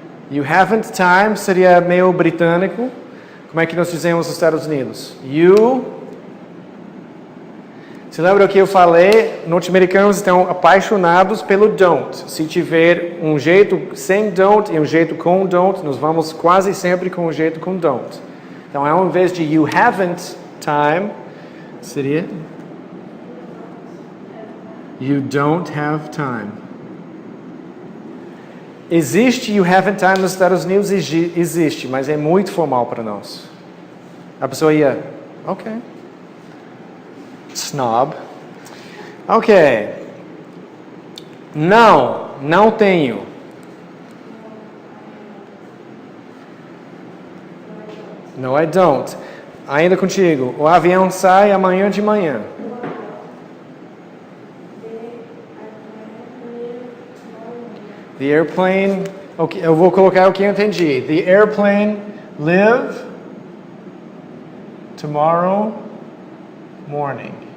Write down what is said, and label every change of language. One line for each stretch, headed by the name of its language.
English: You haven't time
Portuguese: seria meio britânico. Como é que nós dizemos nos Estados Unidos? Você lembra o que eu falei? Norte-americanos estão apaixonados pelo don't. Se tiver um jeito sem don't e um jeito com don't, nós vamos quase sempre com um jeito com don't. Então, ao invés de
English: you haven't time, seria you don't have time.
Portuguese: Existe
English: you haven't time
Portuguese: nos Estados Unidos? Existe, mas é muito formal para nós. A pessoa ia, ok. Snob. Ok. Não tenho.
English: No, I don't.
Portuguese: Ainda contigo. O avião sai amanhã de manhã.
English: The airplane.
Portuguese: Okay, eu vou colocar o que eu entendi.
English: The airplane leave tomorrow morning.